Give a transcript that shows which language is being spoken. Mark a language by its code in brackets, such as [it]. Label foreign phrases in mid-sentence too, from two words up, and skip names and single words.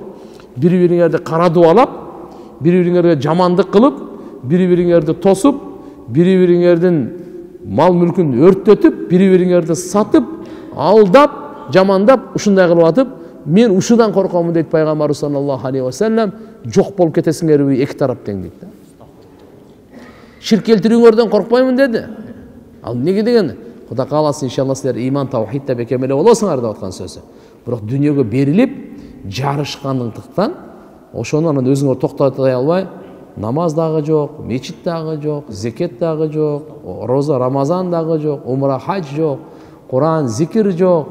[ky] Бири-бириңерди кара дуалап, бири-бириңерге жамандык кылып, бири-бириңерди тосуп, бири-бириңердин мал мүлкүн өрттөтүп, бири-бириңерди сатып, алдап, жамандап, ушундай кылып атып, мен ушудан коркомун дейт пайгамбар [ar] صلى الله عليه وسلم. [ky] Жок болуп кетесиңерби эки тарап тең дейт. Ширк келтирүүңөрдөн коркпоймун деди. Ал эмнеге деген? Кудай кааласа иншалла силер иман таухидте бекемеле болосуңар деп аткан сөзү. Бирок дүниөгө берилип жарышкандыктан ошону анан өзүңөр токтотой албай, намаз дагы жок, мечит дагы жок, зекет дагы жок, роза Рамазан дагы жок, умра хадж жок, Куран зикир жок.